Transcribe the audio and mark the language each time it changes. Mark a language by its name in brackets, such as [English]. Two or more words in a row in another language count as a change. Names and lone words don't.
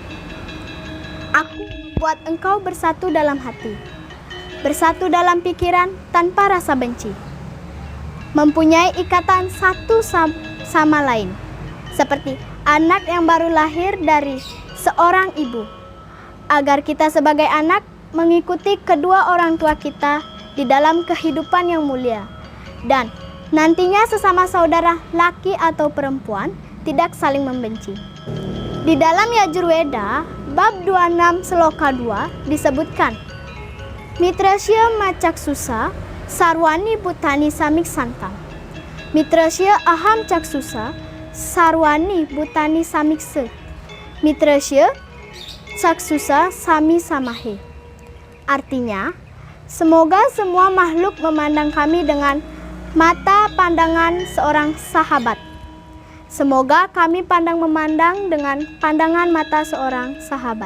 [Indonesian] Aku membuat engkau bersatu dalam hati, bersatu dalam pikiran tanpa rasa benci, mempunyai ikatan satu sama lain, seperti anak yang baru lahir dari seorang ibu, agar kita sebagai anak mengikuti kedua orang tua kita di dalam kehidupan yang mulia, dan nantinya sesama saudara laki atau perempuan tidak saling membenci. Di dalam Yajurveda bab 26 Sloka 2 disebutkan [Sanskrit] मित्रस्य मा चक्षुषा सर्वाणि भूतानि समीक्षन्ताम्. मित्रस्य अहं चक्षुषा सर्वाणि भूतानि समीक्षे. मित्रस्य चक्षुषा समीक्षामहे. [Indonesian] Artinya, semoga semua makhluk memandang kami dengan mata pandangan seorang sahabat. Semoga kami memandang dengan pandangan mata seorang sahabat.